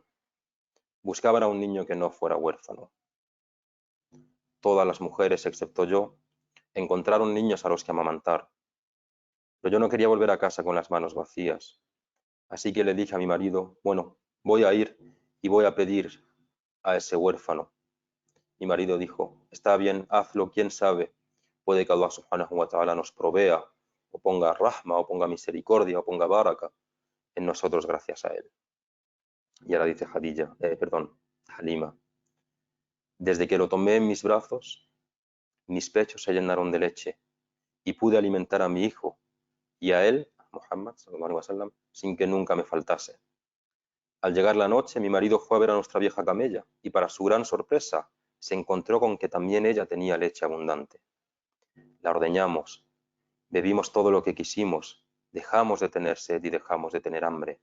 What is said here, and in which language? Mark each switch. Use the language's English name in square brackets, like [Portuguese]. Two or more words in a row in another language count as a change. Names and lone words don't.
[Spanish] Buscaban a un niño que no fuera huérfano. Todas las mujeres, excepto yo, encontraron niños a los que amamantar. Pero yo no quería volver a casa con las manos vacías. Así que le dije a mi marido, bueno, voy a ir y voy a pedir a ese huérfano. Mi marido dijo, está bien, hazlo, quién sabe, puede que [Arabic] الله سبحانه وتعالى [Spanish] nos provea, o ponga rahma, o ponga misericordia, o ponga baraka en nosotros gracias a él. Y ahora dice Halima, desde que lo tomé en mis brazos, mis pechos se llenaron de leche y pude alimentar a mi hijo y a él, [Arabic] محمد، صلى الله عليه وسلم, [Spanish] sin que nunca me faltase. Al llegar la noche, mi marido fue a ver a nuestra vieja camella y para su gran sorpresa se encontró con que también ella tenía leche abundante. La ordeñamos, bebimos todo lo que quisimos, dejamos de tener sed y dejamos de tener hambre.